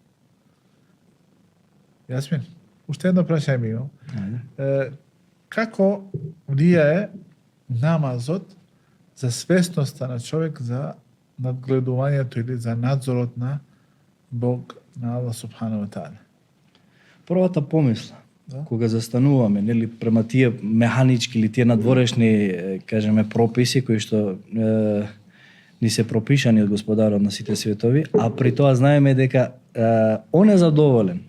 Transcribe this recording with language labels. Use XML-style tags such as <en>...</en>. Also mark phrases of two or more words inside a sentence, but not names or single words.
<mk>Јасмин, уште едно прашање ми имам. Како влијае намазот за свесноста на човек за надгледувањето или за надзорот на Бог, на Аллах</mk> <ar>سبحانه وتعالى?</ar> <mk>Првата помисла, кога застануваме, нели, према тие механички или тие надворешни, кажеме, прописи кои што ни се пропишани од Господарот на сите светови, а при тоа знаеме дека он е задоволен.</mk>